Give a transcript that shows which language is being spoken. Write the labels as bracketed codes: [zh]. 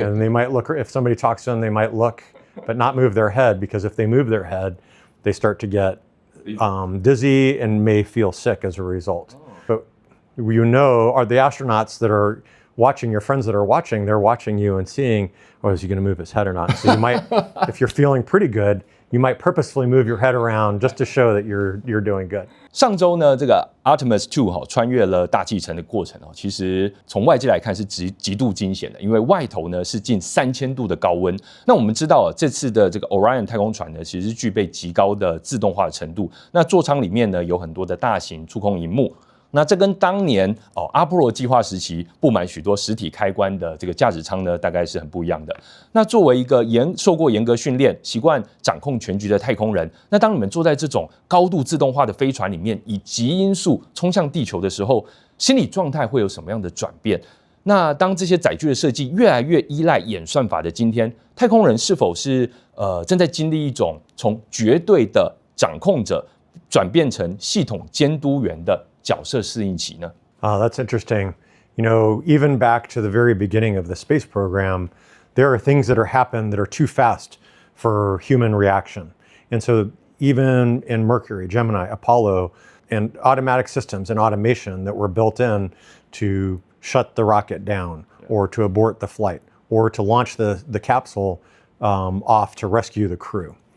[en] And they might look, if somebody talks to them, they might look, but not move their head, because if they move their head, they start to get dizzy and may feel sick as a result. But are the astronauts that are watching, your friends that are watching, they're watching you and seeing, is he going to move his head or not? So you might, if you're feeling pretty good, you might purposefully move your head around just to show that you're doing good. [zh] 上周呢，这个 Artemis 2穿越了大气层的过程其实从外界来看是极度惊险的，因为外头呢是近3000度的高温。那我们知道这次的这个 Orion 太空船呢，其实具备极高的自动化的程度。那座舱里面呢有很多的大型触控萤幕。那这跟当年阿波罗计划时期布满许多实体开关的这个驾驶舱呢，大概是很不一样的。那作为一个受过严格训练、习惯掌控全局的太空人，那当你们坐在这种高度自动化的飞船里面，以极音速冲向地球的时候，心理状态会有什么样的转变？那当这些载具的设计越来越依赖演算法的今天，太空人是否是正在经历一种从绝对的掌控者转变成系统监督员的角色适应期呢？ [en] That's interesting. You know, even back to the very beginning of the space program, there are things that are happened that are too fast for human reaction. And so even in Mercury, Gemini, Apollo, and automatic systems and automation that were built in to shut the rocket down or to abort the flight or to launch the capsule off to rescue the crew.